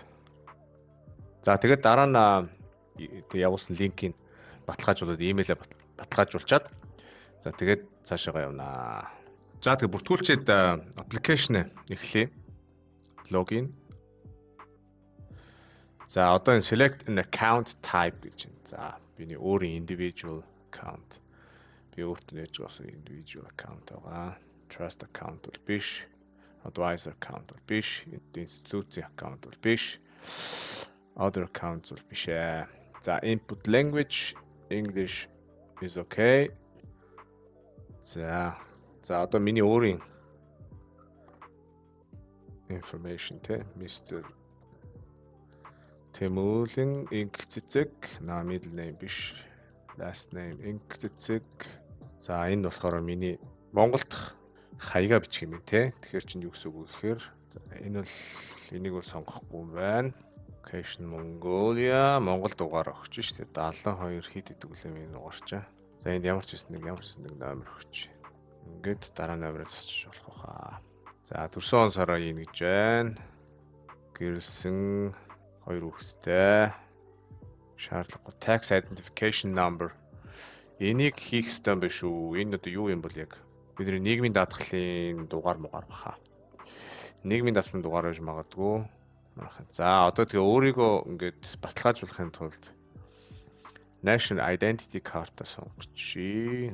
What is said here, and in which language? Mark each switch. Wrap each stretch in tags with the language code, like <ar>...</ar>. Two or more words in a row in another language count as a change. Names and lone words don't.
<mn>За тэгээд дараа нь явуулсан линкийг баталгаажуулаад имэйлээ баталгаажуулчаад за тэгээд цаашаа явнаа. За тэгээд бүртгүүлчихэд application эхлэе. Login. За одоо энэ</mn> <en>select an account type</en> <mn>гэж байна. За биний өөрийн</mn> <en>individual account.</en> <mn>Би өөртөө нээж байгаа</mn> <en>individual account</en> <mn>байгаа.</mn> <en>Trust account</en> <mn>бол биш.</mn> <en>Advisor account</en> <mn>бол биш.</mn> <en>Institute account</en> <mn>бол биш.</mn> <en>Other accounts</en> <mn>бол биш ээ.</mn> <en>За input language English is okay.</en> <mn>За одоо миний өөрийн information Mr. Тэмүүлэн Инкцэцэг</mn> <en>middle name</en> <mn>биш.</mn> <en>Last name Инкцэцэг.</en> <mn>За энэ болохоор миний Монголд хаягаа бичих юм тэгэхээр чинь юу гэсэн үг гэхээр энэ бол энийг бол сонгохгүй байна. Location Mongolia Монгол дугаар өгч шүү дээ. 72 хэд идэг үлээ энэ дугаарчаа. За энд ямар ч хэсэг нэг номер өгч. Ингээд дараа номероос засчих болох хаа. За төрсөн он сараа ийн гэж байна. Гэрэлсэн 2 хүүхэдтэй. Шаардлагагүй</mn> <en>tax identification number.</en> <mn>Энийг хийх ёстой юм биш үү? Энэ одоо юу юм бол яг бидний нийгмийн даатгалын дугаар баха. Нийгмийн даатгалын дугаар байж магадгүй. За одоо тэгээ өөрийгөө ингээд баталгаажуулахын тулд</mn> <en>National Identity Card-а</en> <mn>сонгочих.</mn>